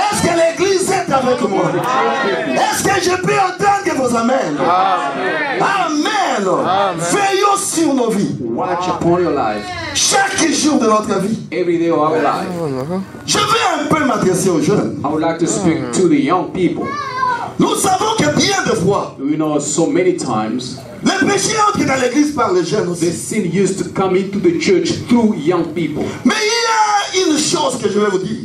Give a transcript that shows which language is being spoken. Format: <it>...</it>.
<fr>Est-ce que l'église est avec moi? Est-ce que je peux entendre vos amens? Amen. Veillons sur nos vies.</fr> <en>Watch upon your life</en> <fr>Chaque jour de notre vie.</fr> <en>every day of our life.</en> <fr>Je vais un peu m'adresser aux jeunes.</fr> <en>I would like to speak to the young people.</en> <fr>Nous savons que bien de fois,</fr> <en>You know, so many times</en> <fr>le péché entre dans l'église par les jeunes</fr> <en>the</en> <fr>aussi.</fr> <en>sin used to come into the church through young people.</en> <fr>Mais il y a une chose que je vais vous dire.</fr>